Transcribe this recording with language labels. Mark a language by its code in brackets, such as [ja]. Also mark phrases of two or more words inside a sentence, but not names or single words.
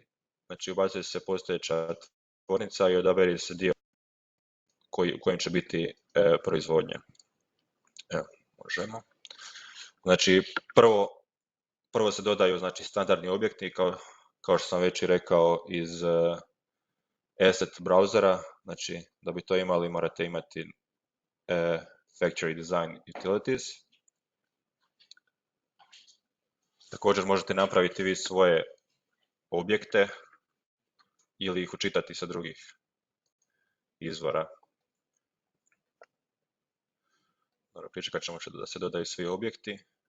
[hr] Znači ubacuje se postojeća tvornica i odabere se dio u kojem će biti proizvodnja. Evo, možemo. Znači prvo se dodaju standardni objekti kao što sam već i rekao iz [en] asset browsera. [hr] Znači da bi to imali morate imati [en] factory design utilities. [hr] Također možete napraviti vi svoje objekte ili ih učitati sa drugih izvora. Dobro, pričekat ćemo da se dodaju svi objekti.